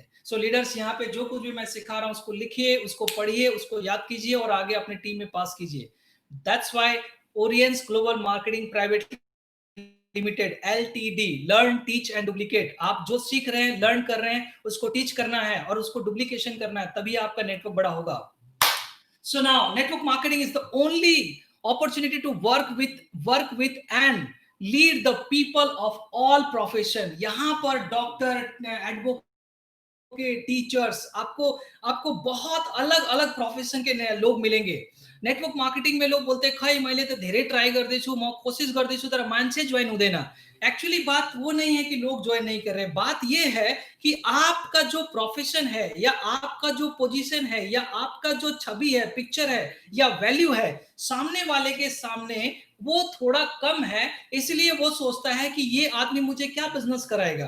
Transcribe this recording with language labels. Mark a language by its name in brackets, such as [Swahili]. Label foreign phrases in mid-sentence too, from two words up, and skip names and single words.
[English] so leaders, [Hindi] यहाँ पे जो कुछ भी मैं सिखा रहा हूं उसको लिखिए, उसको पढ़िए, उसको याद कीजिए और आगे अपने टीम में पास कीजिए। [English] that's why Orians Global Marketing Private Limited, LTD, learn teach and duplicate. [Hindi] आप जो सीख रहे हैं, लर्न कर रहे हैं, उसको टीच करना है और उसको डुप्लीकेशन करना है, तभी आपका नेटवर्क बड़ा होगा। [English] So now network marketing is the only opportunity to work with and lead the people of all profession। [Hindi] यहाँ पर [English] doctor, advocate, teachers, [Hindi] आपको बहुत अलग अलग प्रोफेशन के लोग मिलेंगे। [English] network marketing [Hindi] में लोग बोलते हैं [Nepali] खै मैले त धेरै ट्राई गर्दैछु, म कोशिश गर्दैछु, तर मान्छे ज्वाइन हुँदैन। [Hindi] एक्चुअली बात वो नहीं है कि लोग ज्वाइन नहीं कर रहे, बात ये है कि आपका जो प्रोफेशन है, या आपका जो पोजीशन है, या आपका जो छवि है, पिक्चर है, या वैल्यू है, सामने वाले के सामने वो थोड़ा कम है। इसलिए वो सोचता है कि ये आदमी मुझे क्या बिजनेस कराएगा।